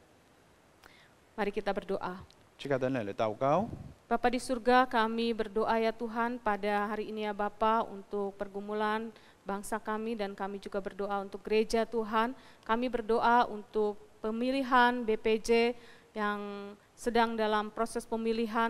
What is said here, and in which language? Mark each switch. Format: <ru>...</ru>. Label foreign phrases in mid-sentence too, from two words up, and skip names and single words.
<id>Mari kita berdoa.</id> <hak>這個等人來禱告。</hak> <id>Bapa di surga, kami berdoa ya Tuhan pada hari ini ya Bapa untuk pergumulan bangsa kami, dan kami juga berdoa untuk gereja Tuhan. Kami berdoa untuk pemilihan BPJ yang sedang dalam proses pemilihan.</id>